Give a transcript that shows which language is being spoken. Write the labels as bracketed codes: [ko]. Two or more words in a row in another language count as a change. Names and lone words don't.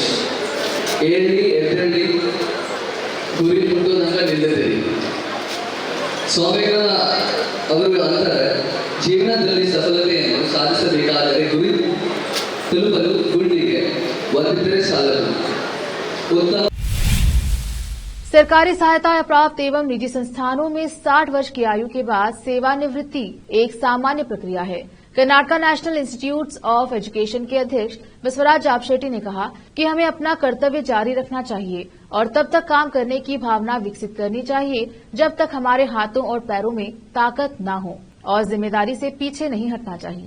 [kn] ಏಳಿ ಎದ್ದೇಳಿ ಗುರಿ ಮುಟ್ಟುವುದನ್ನು ನಿಲ್ಲದಿರಿ. ಸ್ವಾಮಿಗಳ ಅವರು ಅಂತಾರೆ, ಜೀವನದಲ್ಲಿ ಸಫಲತೆಯನ್ನು ಸಾಧಿಸಬೇಕಾದರೆ ಗುರಿ ತಲುಪಲು ಗುಂಡಿಗೆ ಒದ್ದಿದ್ದರೆ ಸಾಲದು. [hi] उत्तम सरकारी सहायता प्राप्त एवं निजी संस्थानों में 60 वर्ष की आयु के बाद सेवानिवृत्ति एक सामान्य प्रक्रिया है। कर्नाटका नेशनल इंस्टीट्यूट ऑफ एजुकेशन के अध्यक्ष बसवराज जापशेट्टी ने कहा कि हमें अपना कर्तव्य जारी रखना चाहिए और तब तक काम करने की भावना विकसित करनी चाहिए जब तक हमारे हाथों और पैरों में ताकत न हो और जिम्मेदारी से पीछे नहीं हटना चाहिए।